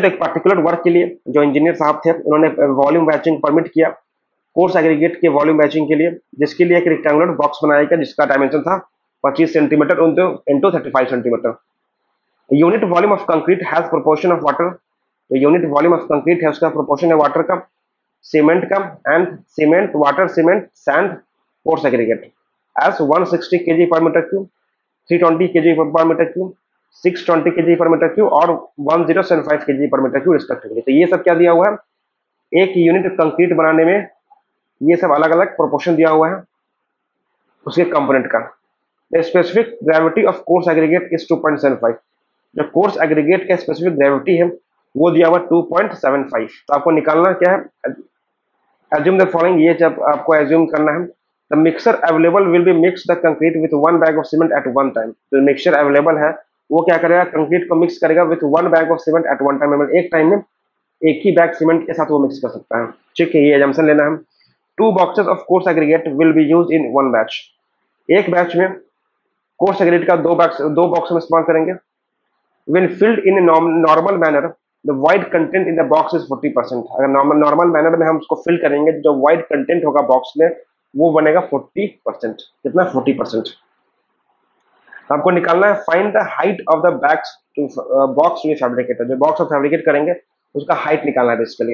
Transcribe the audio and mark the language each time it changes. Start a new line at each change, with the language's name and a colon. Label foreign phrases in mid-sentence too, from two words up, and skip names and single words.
Hindi: तो एक
English: particular work
Hindi: के लिए जो इंजीनियर साहब थे उन्होंने
English: volume batching permit
Hindi: किया
English: coarse aggregate
Hindi: के
English: volume batching
Hindi: के लिए, जिसके लिए एक
English: rectangular box
Hindi: बनाया गया जिसका डायमेंशन था
English: 25 centimeter into 35 centimeter. unit volume of concrete has proportion of water. तो unit volume of concrete
Hindi: है उसका प्रोपोर्शन है वाटर का, सीमेंट का,
English: and cement, water, cement, sand, coarse aggregate as 160 kg per meter cube, 320 kg per meter cube, 620 kg per meter cube और 1075 kg per meter cube रिस्पेक्टिवली।
Hindi: तो ये सब क्या दिया हुआ है, एक
English: unit concrete
Hindi: बनाने में ये सब अलग अलग प्रोपोर्शन दिया हुआ है उसके कंपोनेंट का।
English: the specific gravity of coarse aggregate is 2.75.
Hindi: जो
English: coarse aggregate
Hindi: का
English: specific gravity
Hindi: है वो दिया हुआ 2.75। तो आपको निकालना क्या है,
English: assume the following,
Hindi: ये जब आपको एज्यूम करना है।
English: the mixer available will be mix the concrete with 1 bag of cement at one time.
Hindi: जो
English: mixer available
Hindi: है वो क्या करेगा, कंक्रीट को मिक्स करेगा
English: with 1 bag of cement at one time.
Hindi: एक टाइम में एक ही
English: bag cement
Hindi: के साथ वो मिक्स कर सकता है, ठीक है। ये एजम्पशन लेना है।
English: 2 boxes of coarse aggregate will be used in one batch।
Hindi: एक बैच में
English: coarse aggregate
Hindi: का दो बॉक्स में इस्तेमाल करेंगे।
English: when filled in a normal manner the void content in the box is 40%।
Hindi: अगर
English: normal manner
Hindi: में हम उसको फिल करेंगे जो
English: void content
Hindi: होगा बॉक्स में वो बनेगा 40%। कितना? 40%। आपको निकालना है
English: find the height of the box to fabricator.
Hindi: जो बॉक्स हम फैब्रिकेट करेंगे उसका हाइट निकालना है बेसिकली।